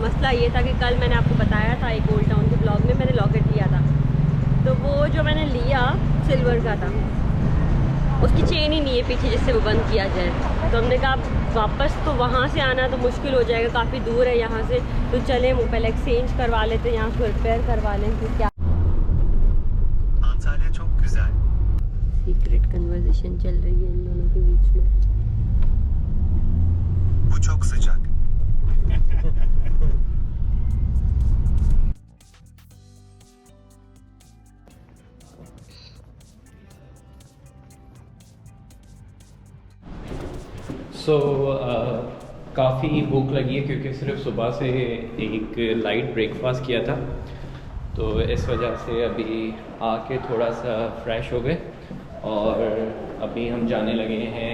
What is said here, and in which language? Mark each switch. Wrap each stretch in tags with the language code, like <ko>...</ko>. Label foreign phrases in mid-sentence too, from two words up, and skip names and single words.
<hi>मसला ये था कि कल मैंने आपको बताया था एक ओल्ड टाउन के ब्लॉग में मैंने लॉकेट लिया था, तो वो जो मैंने लिया सिल्वर का था, उसकी चेन ही नहीं है पीछे जिससे वो बंद किया जाए। तो हमने कहा वापस तो वहाँ से आना तो मुश्किल हो जाएगा, काफ़ी दूर है यहाँ से, तो चले वो पहले एक्सचेंज करवा लेते, यहाँ से रिपेयर करवा लें। फिर क्या</hi> <en>secret conversation</en> <hi>चल रही है इन दोनों के बीच में।</hi> <tr>Bu çok sıcak.</tr> <hi>काफ़ी भूख लगी है क्योंकि सिर्फ सुबह से एक</hi> <en>light breakfast</en> <hi>किया था, तो इस वजह से अभी आके थोड़ा सा फ्रेश हो गए और अभी हम जाने लगे हैं।</hi>